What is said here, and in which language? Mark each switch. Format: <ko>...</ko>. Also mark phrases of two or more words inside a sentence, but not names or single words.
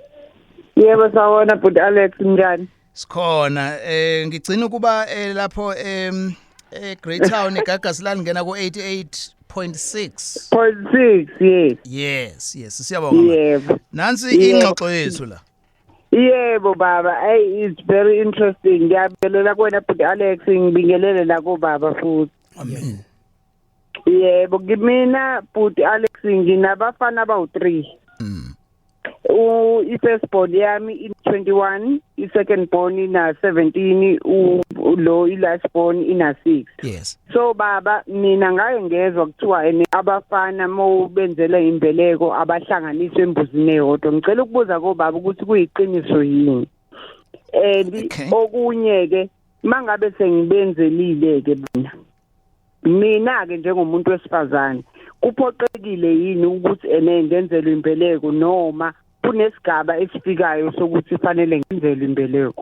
<zu>Yebo sawona but Alex njani? Sikhona ngigcina ukuba lapho eGreytown igagasi la ngena ku 88.6. 0.6 yes. Siyabonga. Yebo. Nansi ingxoxo yethu la. Yebo baba,</zu> <en>it's very interesting.</en> <zu>Ngiyabingelela kuwena but Alex ngibingelele la ku baba futhi. Amen. Yebo ngimina but Alex nginabafana abawu3. I-first born yami in 21, i-second born ina 17, lo i-last born ina 6. Yes. So baba mina ngaye ngezwe kuthiwa abafana mawubenzela imbeleko abahlanganiswe embuzini eyodwa. Ngicela ukubuza ko baba ukuthi kuyiqiniso yini. Okunye ke mangabe sengibenzelile ke mina ke njengomuntu wesifazane kuphoqekile yini ukuthi ngenzelwe imbeleko noma kunesigaba esifikayo sokuthi kufanele ngenzelwe imbeleko?</zu>